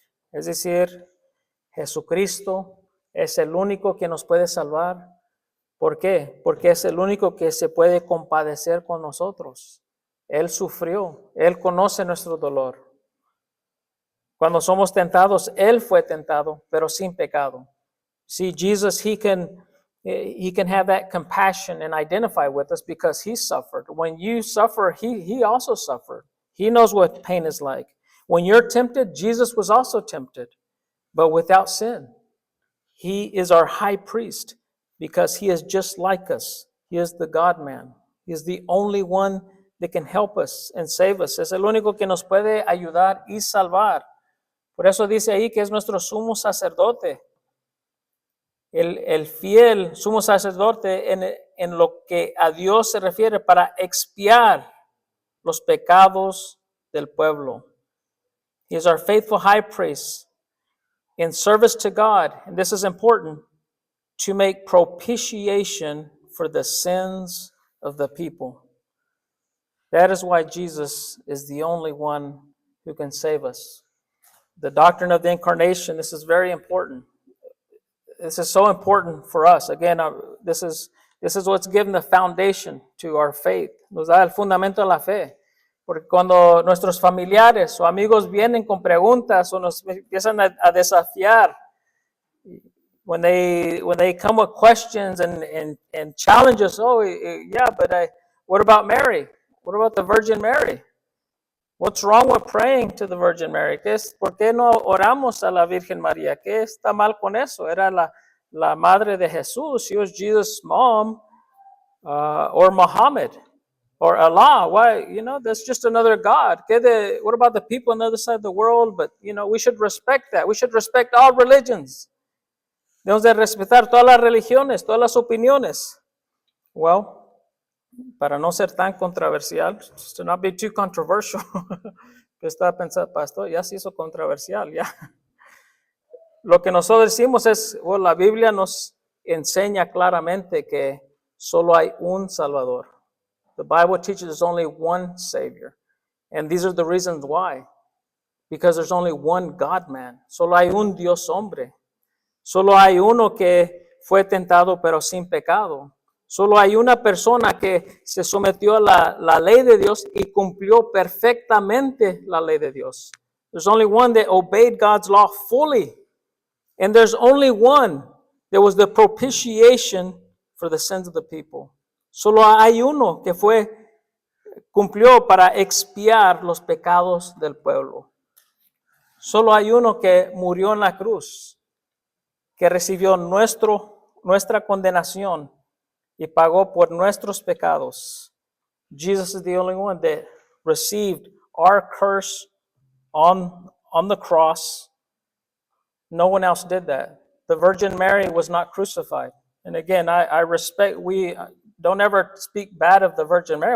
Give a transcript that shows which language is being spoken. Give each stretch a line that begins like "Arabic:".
Spanish: Es decir, Jesucristo es el único que nos puede salvar. ¿Por qué? Porque es el único que se puede compadecer con nosotros. Él sufrió, Él conoce nuestro dolor. Cuando somos tentados, Él fue tentado, pero sin pecado.
English: See, Jesus, he can have that compassion and identify with us because he suffered. When you suffer, he also suffered. He knows what pain is like. When you're tempted, Jesus was also tempted, but without sin. He is our high priest because he is just like us. He is the God-man. He is the only one that can help us and save us.
Spanish: Es el único que nos puede ayudar y salvar. Por eso dice ahí que es nuestro sumo sacerdote. El fiel sumo sacerdote en lo que a Dios se refiere para expiar los pecados del pueblo.
English: He is our faithful high priest in service to God, and this is important, to make propitiation for the sins of the people. That is why Jesus is the only one who can save us. The doctrine of the incarnation, this is very important. This is so important for us. Again, this is what's given the foundation to our faith.
Spanish: Nos da el fundamento de la fe. Porque cuando nuestros familiares o amigos vienen con preguntas o nos empiezan a desafiar,
English: when they come with questions and challenge us, but what about Mary? What about the Virgin Mary? What's wrong with praying to the Virgin Mary?
Spanish: ¿Por qué no oramos a la Virgen María? ¿Qué está mal con eso? Era la madre de Jesús.
English: She was Jesus' mom, or Muhammad, or Allah. Why? That's just another God. What about the people on the other side of the world? But, we should respect that. We should respect all religions.
Spanish: Debemos de respetar todas las religiones, todas las opiniones. Well, para no ser tan controversial,
English: to not be too controversial,
Spanish: que estaba pensando, pastor, ya se hizo controversial, ya. Lo que nosotros decimos es, la Biblia nos enseña claramente que solo hay un Salvador.
English: The Bible teaches there's only one Savior. And these are the reasons why. Because there's only one God-man.
Spanish: Solo hay un Dios hombre. Solo hay uno que fue tentado pero sin pecado. Solo hay una persona que se sometió a la ley de Dios y cumplió perfectamente la ley de Dios.
English: There's only one that obeyed God's law fully. And there's only one that was the propitiation for the sins of the people.
Spanish: Solo hay uno que cumplió para expiar los pecados del pueblo. Solo hay uno que murió en la cruz, que recibió nuestra condenación y pagó por nuestros pecados.
English: Jesus is the only one that received our curse on the cross. No one else did that. The Virgin Mary was not crucified. And again, I respect, we don't ever speak bad of the Virgin Mary.